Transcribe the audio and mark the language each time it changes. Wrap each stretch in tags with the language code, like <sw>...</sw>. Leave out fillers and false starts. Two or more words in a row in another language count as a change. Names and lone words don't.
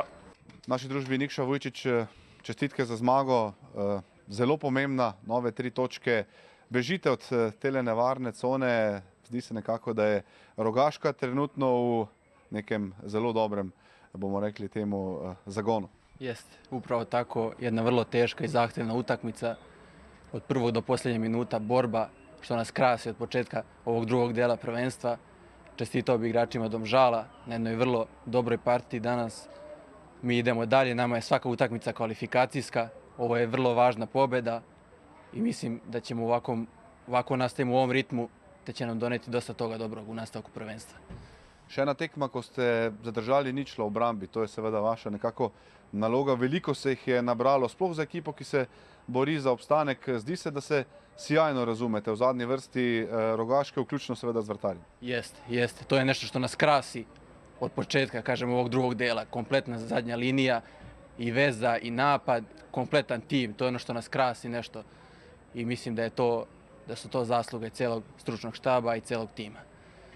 <sl>V naši družbi Nikša Vujčić, čestitke za zmago, zelo pomembna, nove 3 točke. Bežite od tele nevarne cone, zdi se nekako, da je Rogaška trenutno v nekem zelo dobrem, bomo rekli temu, zagonu.</sl> <hr>Jest, upravo tako, jedna vrlo teška i zahtjevna utakmica, od prvog do posljednje minuta borba, što nas krasi od početka ovog drugog dijela prvenstva. Čestitao bi igračima Domžala na jednoj vrlo dobroj partiji danas. Mi idemo dalje, nama je svaka utakmica kvalifikacijska, ovo je vrlo važna pobjeda i mislim da ćemo ovako nastavimo u ovom ritmu, te će nam doneti dosta toga dobrog u nastavku prvenstva.</hr> <sl>Še ena tekma, ko ste zadržali ničlo v obrambi, to je seveda vaša nekako naloga. Veliko se jih je nabralo, sploh za ekipo, ki se bori za obstanek. Zdi se, da se sjajno razumete v zadnji vrsti Rogaške, vključno seveda z vratarjem.</sl> <hr>Jeste. To je nešto što nas krasi od početka, kažem, ovog drugog dela. Kompletna zadnja linija i veza i napad, kompletan tim. To je ono što nas krasi nešto i mislim da su to zasluge cijelog stručnog štaba i cijelog tima.</hr>